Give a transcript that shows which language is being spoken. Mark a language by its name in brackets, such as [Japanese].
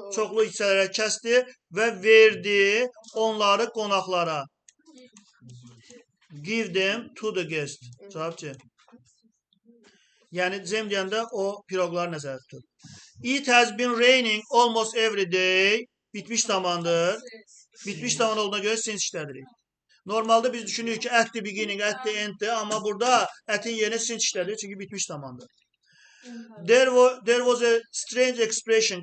[Azerbaijani] Çoxlu hissələrə kəsdi və verdi onları qonaqlara. [English] Give them to the guest. [Azerbaijani] Cavabçı. Yəni Cem deyəndə o piroqları nəzərdə tutur. [English] It has been raining almost every day. [Azerbaijani] Bitmiş zamandır. Bitmiş zaman olduğuna görə since işlədirik. Normalda biz düşünürük ki [English] at the beginning, at the end'dir. [Azerbaijani] Amma burada ətin yerinə since işlədirik. Çünki bitmiş zamandır. [English] There was a strange expression.